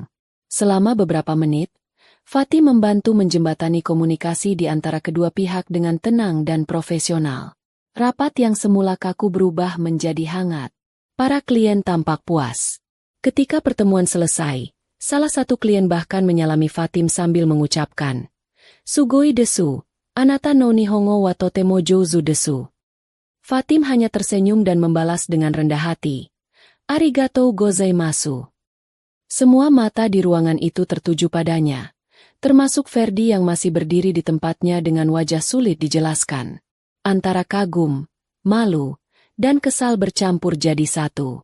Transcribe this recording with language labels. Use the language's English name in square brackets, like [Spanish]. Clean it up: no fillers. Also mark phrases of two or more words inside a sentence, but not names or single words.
[Indonesian] Selama beberapa menit, Fatim membantu menjembatani komunikasi di antara kedua pihak dengan tenang dan profesional. Rapat yang semula kaku berubah menjadi hangat. Para klien tampak puas. Ketika pertemuan selesai, salah satu klien bahkan menyalami Fatim sambil mengucapkan, [Japanese] "すごいです、あなたの日本語はとても上手です." [Indonesian] Fatim hanya tersenyum dan membalas dengan rendah hati, [Japanese] "ありがとうございます." [Indonesian] Semua mata di ruangan itu tertuju padanya, termasuk Ferdi yang masih berdiri di tempatnya dengan wajah sulit dijelaskan. Antara kagum, malu, dan kesal bercampur jadi satu.